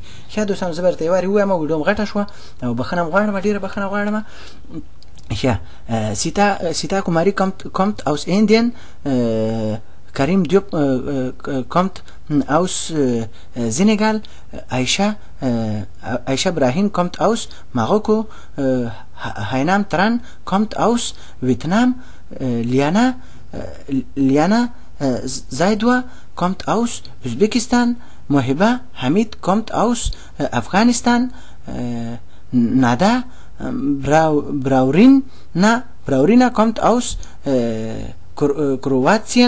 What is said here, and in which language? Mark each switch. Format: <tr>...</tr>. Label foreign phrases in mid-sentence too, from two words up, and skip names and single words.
<ps>ښه دوستان زه برته واری وایم ویډیو غټه شو او بخنه غواړم ډیره بخنه غواړم.</ps> <de>Ja, Sita Kumari kommt aus Indien, Karim Diop kommt aus Senegal, Aisha Brahim kommt aus Marokko, Hainam Tran kommt aus Vietnam, Liana Zaidwa kommt aus Usbekistan, Mohiba Hamid kommt aus Afghanistan, Nada Braurina kommt aus Kroatien.</de>